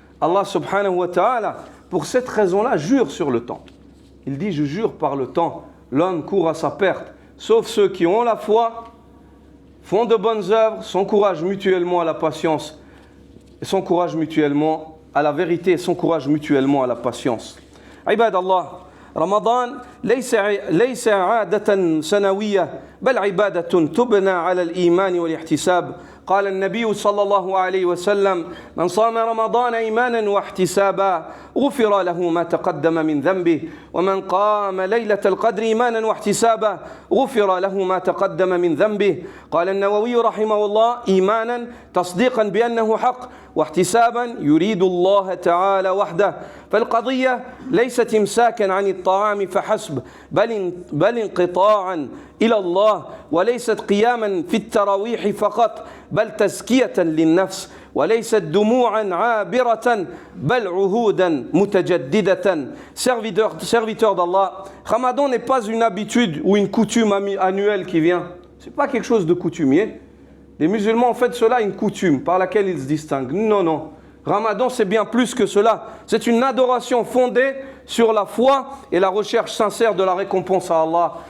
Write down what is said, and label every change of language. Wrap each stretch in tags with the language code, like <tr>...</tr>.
<fr>Allah</fr> <ar>subhanahu wa ta'ala,</ar> <fr>pour cette raison-là, jure sur le temps. Il dit, je jure par le temps, l'homme court à sa perte, sauf ceux qui ont la foi, font de bonnes œuvres, s'encouragent mutuellement à la patience, et s'encouragent mutuellement à la vérité, et s'encouragent mutuellement à la patience.</fr> <ar>Ibad Allah, رمضان ليس عادة سنوية بل عبادة تبنى على الإيمان والاحتساب. قال النبي صلى الله عليه وسلم: من صام رمضان إيمانا واحتسابا غفر له ما تقدم من ذنبه ومن قام ليلة القدر إيمانا واحتسابا غفر له ما تقدم من ذنبه. قال النووي رحمه الله: إيمانا تصديقا بأنه حق واحتسابا يريد الله تعالى وحده. فالقضية ليست إمساكا عن الطعام فحسب بل انقطاعا إلى الله، وليست قياما في التراويح فقط بل تزكية للنفس، وليست دموعا عابرة بل عهودا متجددة.</ar> <fr>Serviteur d'Allah, Ramadan n'est pas une habitude ou une coutume annuelle qui vient. C'est pas quelque chose de coutumier. Les musulmans ont fait cela une coutume par laquelle ils se distinguent. Non, non. Ramadan, c'est bien plus que cela. C'est une adoration fondée sur la foi et la recherche sincère de la récompense à Allah.</fr>